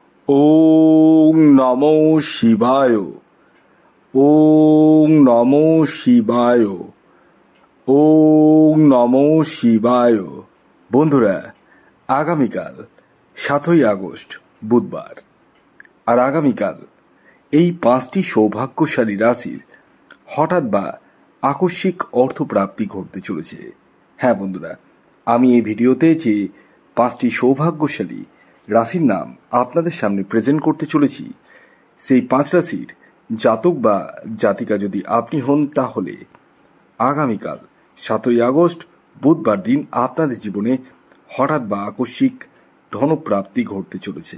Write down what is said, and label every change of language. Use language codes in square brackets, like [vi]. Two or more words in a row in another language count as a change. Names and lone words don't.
[sa] ওং নমো শিবায়। ওং নমো শিবায়। ওং নমো শিবায়। [bn] বন্ধুরা, আগামীকাল 7ই আগস্ট বুধবার, আর আগামীকাল এই 5টি সৌভাগ্যশালী রাশির হঠাৎ বা আকস্মিক অর্থপ্রাপ্তি ঘটতে চলেছে। হ্যাঁ বন্ধুরা, আমি এই ভিডিওতে যে 5টি সৌভাগ্যশালী রাশির নাম আপনাদের সামনে প্রেজেন্ট করতে চলেছি, সেই 5 রাশির জাতক বা জাতিকা যদি আপনি হন, তাহলে আগামীকাল 7ই আগস্ট বুধবার দিন আপনাদের জীবনে হঠাৎ বা আকস্মিক ধনপ্রাপ্তি ঘটতে চলেছে।